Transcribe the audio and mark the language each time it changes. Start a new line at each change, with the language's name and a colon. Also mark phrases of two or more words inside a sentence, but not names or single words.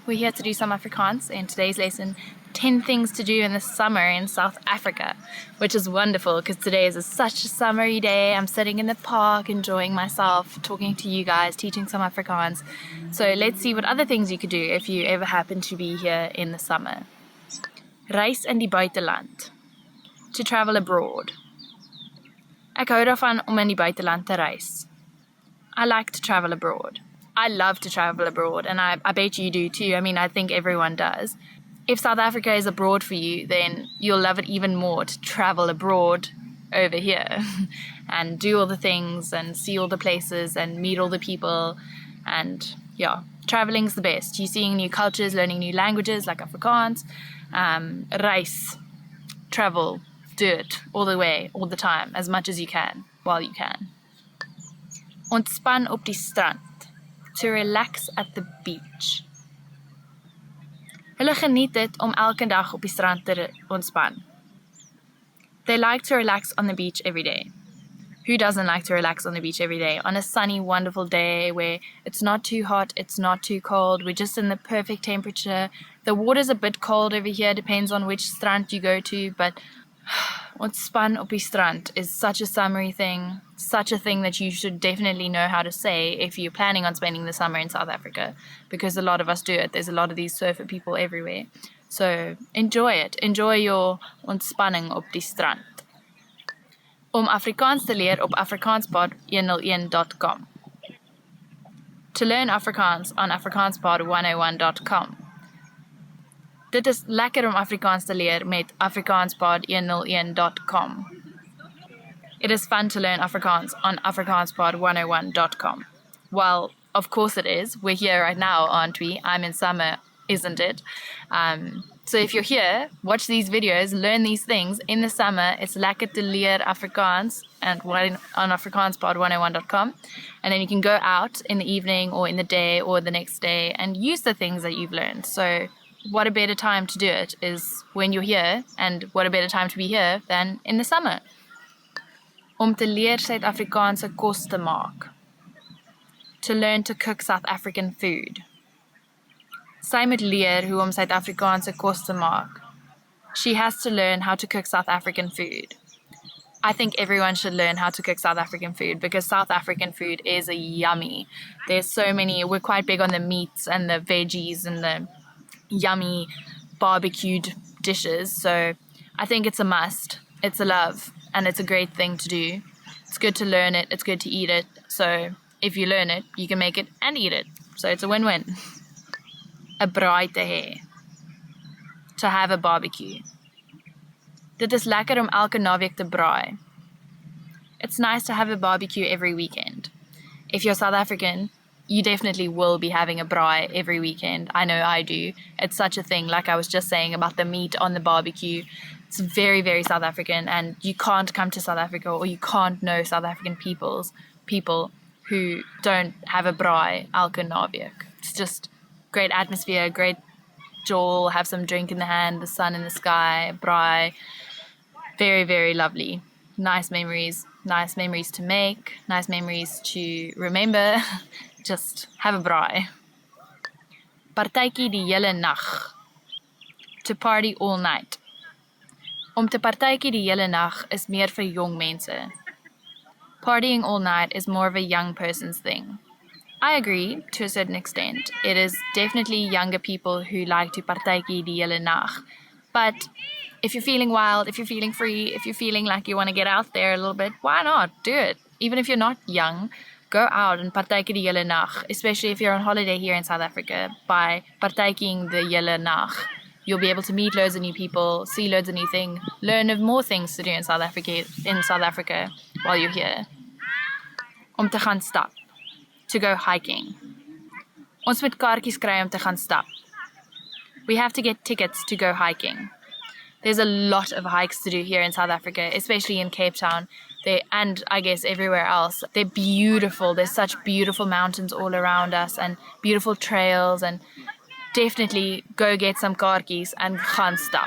English: We're here to do some Afrikaans in today's lesson, 10 things to do in the summer in South Africa, which is wonderful because today is such a summery day. I'm sitting in the park, enjoying myself, talking to you guys, teaching some Afrikaans. So let's see what other things you could do if you ever happen to be here in the summer.
Afrikaans: Reis in die buiteland.
English: To travel abroad.
Afrikaans: Ek hou daarvan om in die buiteland te reis.
English: I like to travel abroad. I love to travel abroad, and I bet you do too. I mean, I think everyone does. If South Africa is abroad for you, then you'll love it even more to travel abroad over here and do all the things and see all the places and meet all the people. And yeah, Traveling's the best. You're seeing new cultures, learning new languages like Afrikaans, reis, travel, do it all the way, all the time, as much as you can, while you can.
Afrikaans: Ontspan op die strand,
English: to relax at the beach.
Afrikaans: Hulle geniet dit om elke dag op die strand te ontspan.
English: They like to relax on the beach every day. Who doesn't like to relax on the beach every day? On a sunny, wonderful day where it's not too hot, it's not too cold, we're just in the perfect temperature. The water's a bit cold over here, depends on which strand you go to, but
Afrikaans: ontspan op die strand
English: is such a summery thing, such a thing that you should definitely know how to say if you're planning on spending the summer in South Africa, because a lot of us do it. There's a lot of these surfer people everywhere. So enjoy it. Enjoy your
Afrikaans: ontspanning op die strand. Om Afrikaans te leer op Afrikaanspod101.com.
English: To learn Afrikaans on Afrikaanspod101.com.
Afrikaans: Dit is lekker om Afrikaans te leer met Afrikaanspod101.com.
English: It is fun to learn Afrikaans on Afrikaanspod101.com. Well, of course it is. We're here right now, aren't we? I'm in summer, isn't it? So if you're here, watch these videos, learn these things in the summer. It's
Afrikaans: lekker te leer
English: Afrikaans and on Afrikaanspod101.com. And then you can go out in the evening or in the day or the next day and use the things that you've learned. So what a better time to do it is when you're here, and what a better time to be here than in the summer. Om te leer Suid-Afrikaanse kos te maak. To learn to cook South African food. Sy moet leer hoe om Suid-Afrikaanse kos te maak. She has to learn how to cook South African food. I think everyone should learn how to cook South African food because South African food is yummy. There's so many, we're quite big on the meats and the veggies and the yummy barbecued dishes. So I think it's a must. It's a love and it's a great thing to do. It's good to learn it. It's good to eat it. So if you learn it, you can make it and eat it. So it's a win-win.
Afrikaans: 'n braai te hê.
English: To have a barbecue.
Afrikaans: Dit is lekker om elke naweek te braai.
English: It's nice to have a barbecue every weekend. If you're South African, you definitely will be having a braai every weekend. I know I do. It's such a thing, like I was just saying about the meat on the barbecue. It's very, very South African, and you can't come to South Africa or you can't know South African people who don't have a braai
Afrikaans: elke naweek.
English: It's just great atmosphere, great jol, have some drink in the hand, the sun in the sky, braai. Very, very lovely. Nice memories to make, nice memories to remember. Just have a braai.
Afrikaans: Partytjie die hele nag.
English: To party all night.
Afrikaans: Om te partytjie die hele nag is meer vir jong mense.
English: Partying all night is more of a young person's thing. I agree to a certain extent. It is definitely younger people who like to
Afrikaans: partytjie die hele nag.
English: But if you're feeling wild, if you're feeling free, if you're feeling like you want to get out there a little bit, why not? Do it. Even if you're not young, go out and
Afrikaans: partytjie die hele nag,
English: especially if you're on holiday here in South Africa. By partytjieing the
Afrikaans: hele nag,
English: you'll be able to meet loads of new people, see loads of new things, learn of more things to do in South Africa while you're here.
Afrikaans: Om te gaan stap.
English: To go hiking.
Afrikaans: Ons moet kaartjies kry om te gaan stap.
English: We have to get tickets to go hiking. There's a lot of hikes to do here in South Africa, especially in Cape Town. And I guess everywhere else. They're beautiful. There's such beautiful mountains all around us and beautiful trails, and definitely go get some kaartjies and
Afrikaans: gaan stap.